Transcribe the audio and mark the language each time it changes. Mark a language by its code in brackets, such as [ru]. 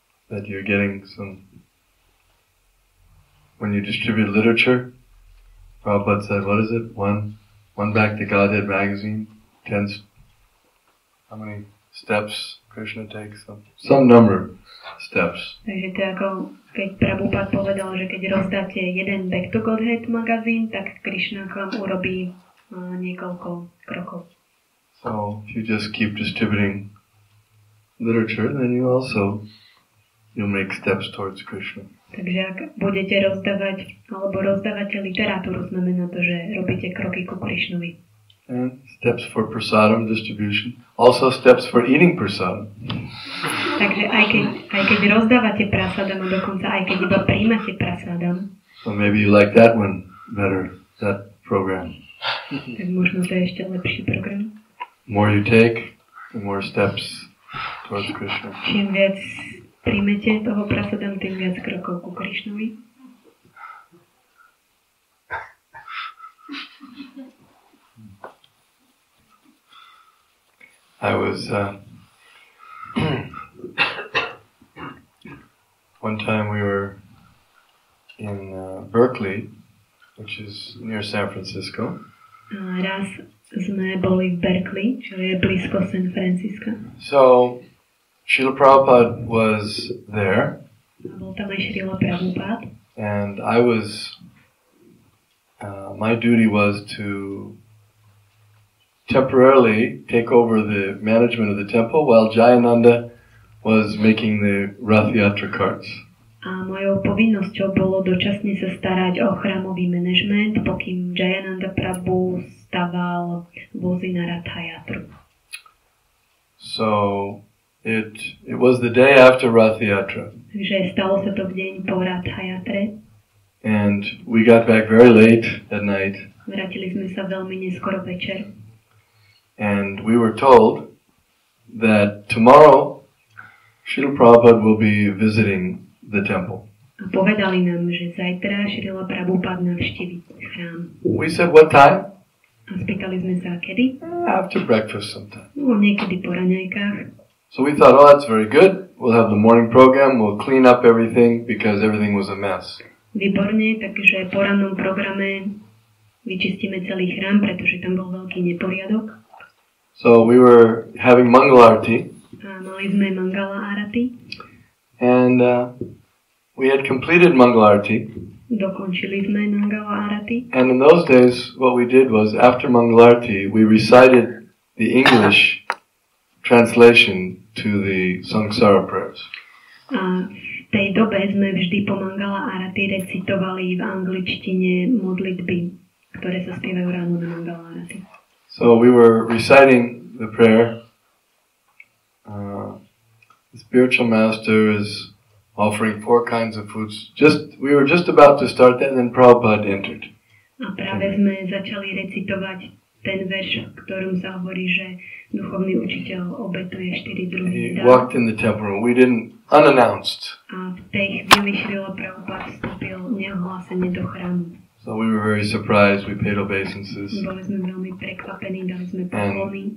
[en] That you're getting some... When you distribute literature, Prabhupada said, what is it? One back to Godhead magazine, 10... How many steps Krishna takes? Some number of steps. [sk] Takže to je ako, keď Prabhupada povedal, že keď rozdáte jeden Back to Godhead magazín, tak Krishna k vám urobí niekoľko krokov. [en] So, if you just keep distributing literature, then you'll make steps towards Krishna. [sk] Takže ak budete rozdávate literatúru, znamená to, že robíte kroky ku Krishnovi. [en] And steps for prasadam distribution. Also steps for eating prasadam. [sk] Takže aj keď rozdávate prasadam, a dokonca aj keď iba príjmate prasadam. [en] So maybe you like that one better, that program. [sk] Tak možno to je ešte lepší program. [en] More you take, the more steps towards Krishna. [sk] Čím viac príjmete toho prasadam, tým viac krokov ku Krishnovi. [en] I was one time we were in Berkeley, which is near San Francisco. [sk] Raz sme boli v Berkeley, čo je blízko San Francisca. [en] So Srila Prabhupada was there. [sk] Bol tam aj Srila Prabhupada. [en] And I was, my duty was to temporarily take over the management of the temple while Jayananda was making the Rath Yatra carts. [sk] A mojou povinnosťou bolo dočasne sa starať o chrámový manažment, pokým Jayananda Prabhu staval vozy na Rath Yatru. [en] So it was the day after Rath Yatra. [sk] Takže stalo sa to v deň po Rath Yatre. [en] And we got back very late at night. [sk] Vrátili sme sa veľmi neskoro večer. [en] And we were told that tomorrow Srila Prabhupada will be visiting the temple. [sk] A povedali nám, že zajtra Srila Prabhupada navštívi chrám. [en] We said, what time? [sk] A spýtali sme sa, kedy? [en] After breakfast sometime. [sk] No, niekedy po raňajkách. [en] So we thought, oh, that's very good. We'll have the morning program. We'll clean up everything because everything was a mess. [sk] Výborne, takže po rannom programe vyčistíme celý chrám, pretože tam bol veľký neporiadok. [en] So we were having Mangalarti. [sk] A mali sme Mangala Arati. [en] And we had completed Mangalarti. [sk] Dokončili sme Mangala Arati. [en] And in those days, what we did was, after Mangalarti, we recited the English translation to the Samsara prayers. [sk] A v tej dobe sme vždy po Mangala Arati recitovali v angličtine modlitby, ktoré sa spievajú ráno na Mangala Arati. [en] So we were reciting the prayer. The spiritual master is offering 4 kinds of foods. We were just about to start that, and then Prabhupada entered. [sk] A práve sme začali recitovať ten verš, v ktorom sa hovorí, že duchovný učiteľ obetuje 4 druhy [en] He [sk] jedál. [en] walked in the temple room. We didn't, unannounced. [sk] A v tej chvíli Srila Prabhupada vstúpil neohlásene do chrámu. [en] So we were very surprised. We paid obeisances. [sk] Boli sme veľmi prekvapení, dali sme poklony.